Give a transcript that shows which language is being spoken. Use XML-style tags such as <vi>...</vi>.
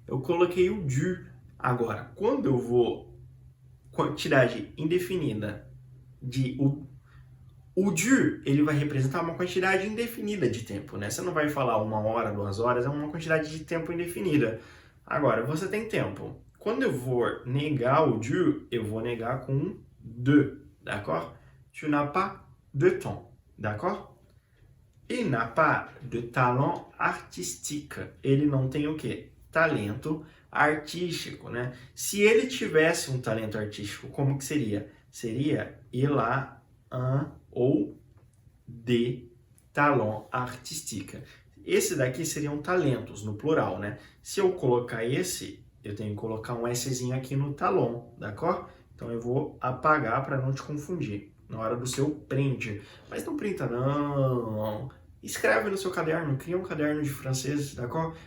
<pt>Eu coloquei o du. Agora, quando eu vou quantidade indefinida de o du, ele vai representar uma quantidade indefinida de tempo, né? Você não vai falar 1 hora, 2 horas, é uma quantidade de tempo indefinida. Agora, você tem tempo. Quando eu vou negar o du, eu vou negar com de, d'accord?</pt> <fr>Tu n'as pas de temps, d'accord? Il n'a pas de talent artistique.</fr> <pt>Ele não tem o quê? Talento artístico, né? Se ele tivesse um talento artístico, como que seria? Seria</pt> <fr>il a un ou des talents artistiques.</fr> <pt>Esse daqui seriam talentos, no plural, né? Se eu colocar esse, eu tenho que colocar um Szinho aqui no talon, d'accord? Então eu vou apagar para não te confundir na hora do seu print. Mas não printa não. Escreve no seu caderno, cria um caderno de francês, d'accord?</pt>